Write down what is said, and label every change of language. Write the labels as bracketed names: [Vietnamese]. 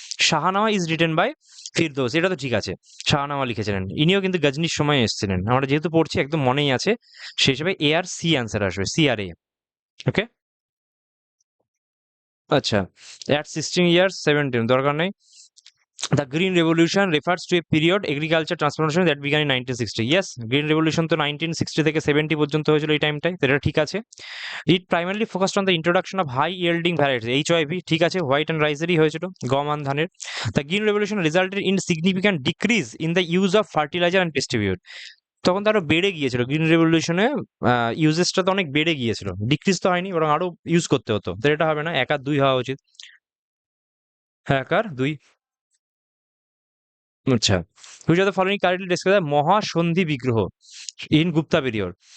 [English] Shahnameh is written by Firdausi, [Bangla] এটা তো ঠিক আছে, শাহনামা লিখেছিলেন, ইনিও কিন্তু গজনির সময় এসেছিলেন, আমরা যেহেতু পড়ছি একদম মনেই আছে, সেই হিসেবে এ আর সি অ্যান্সার আসবে, সি আর এ। ওকে, আচ্ছা, অ্যাট 16 years 17 দরকার নেই। [English] The Green Revolution refers to a period agriculture transformation that began in 1960. [Bangla] Yes, Green Revolution তো 1960 থেকে 70 পর্যন্ত হয়েছিল এই টাইমটাই, তো এটা ঠিক আছে। [English] It primarily focused on the introduction of high yielding varieties, HYV, [Bangla] ঠিক আছে, হোয়াইট অ্যান্ড রাইসেরই হয়েছিল, গম আর ধানের। [English] The Green Revolution resulted in significant decrease in the use of fertilizer and pesticide. [Bangla] তখন তো আরো বেড়ে গিয়েছিল, গ্রিন রেভলিউশনে ইউজেসটা তো অনেক বেড়ে গিয়েছিল, ডিক্রিজ তো হয়নি, বরং আরো ইউজ করতে হতো, তো এটা হবে না, 1 আর 2 হওয়া উচিত, 1 আর 2। [English] আচ্ছা, which of the following correctly describe the mahasandhi vigraha in Gupta period?